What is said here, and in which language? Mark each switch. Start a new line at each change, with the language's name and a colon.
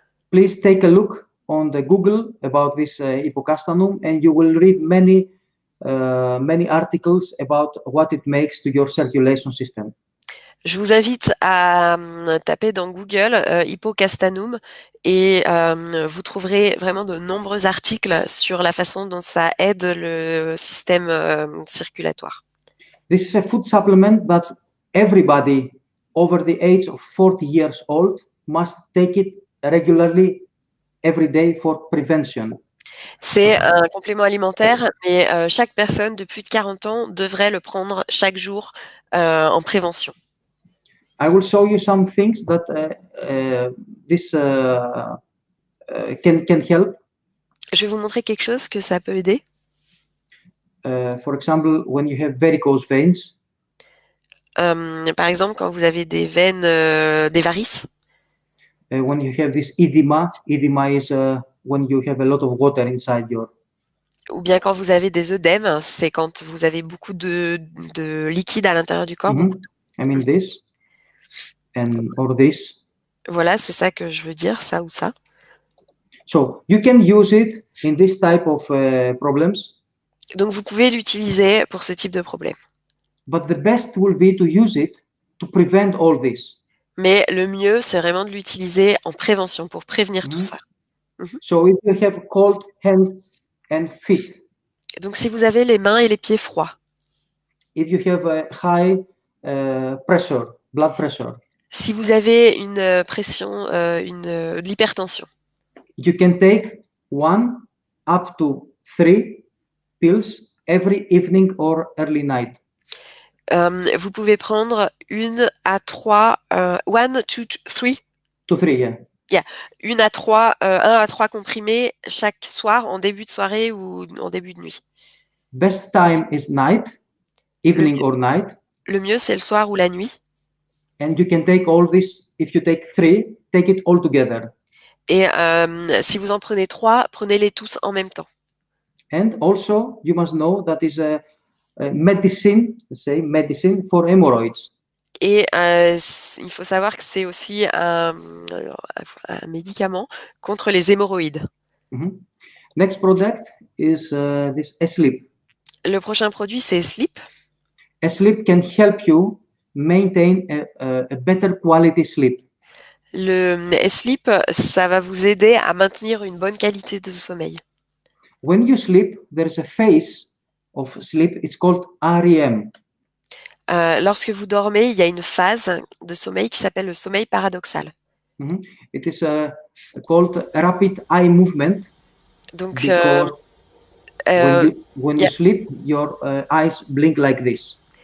English: Please take a look on the Google about this hypocastanum, and you will read many articles about what it makes to your circulation system.
French: Je vous invite à taper dans Google hypocastanum et vous trouverez vraiment de nombreux articles sur la façon dont ça aide le système circulatoire.
English: This is a food supplement that everybody over the age of 40 years old must take it regularly every day for prevention.
French: C'est un complément alimentaire, mais chaque personne de plus de 40 ans devrait le prendre chaque jour en prévention.
English: I will show you some things that this can help.
French: Je vais vous montrer quelque chose que ça peut aider.
English: For example, when you have varicose veins.
French: Par exemple, quand vous avez des veines, des varices.
English: When you have this edema is when you have a lot of water inside your.
French: Ou bien quand vous avez des œdèmes, c'est quand vous avez beaucoup de liquide à l'intérieur du corps.
English: I mean this or this.
French: Voilà, c'est ça que je veux dire, ça ou ça.
English: So you can use it in this type of problems.
French: Donc vous pouvez l'utiliser pour ce type de problème.
English: But the best will be to use it to prevent all this.
French: Mais le mieux, c'est vraiment de l'utiliser en prévention pour prévenir tout ça.
English: So if you have cold hands and feet.
French: Donc si vous avez les mains et les pieds froids.
English: If you have a high pressure, blood pressure.
French: Si vous avez une pression, de l'hypertension,
English: you can take 1 up to 3 pills every evening or early night.
French: vous pouvez prendre 1 à 3,
English: 1 to 3, 2, 3, yeah.
French: 1 à 3, 1 à 3 comprimés chaque soir en début de soirée ou en début de nuit.
English: Best time is night,
French: Le,
English: evening or night.
French: le mieux, c'est le soir ou la nuit.
English: And you can take all this, if you take 3, take it all together.
French: Et si vous en prenez 3, prenez-les tous en même temps.
English: And also, you must know that is a medicine, say medicine for hemorrhoids.
French: Et il faut savoir que c'est aussi un médicament contre les hémorroïdes. Mhm.
English: Next product is this Sleep.
French: Le prochain produit, c'est Sleep.
English: Sleep can help you maintain a better quality sleep.
French: Le Sleep, ça va vous aider à maintenir une bonne qualité de sommeil.
English: When you sleep, there is a phase of sleep. It's called REM.
French: Lorsque vous dormez, il y a une phase de sommeil qui s'appelle le sommeil paradoxal. Mhm.
English: It is called rapid eye movement
French: Donc,
English: because when yeah, you sleep, your eyes blink like this.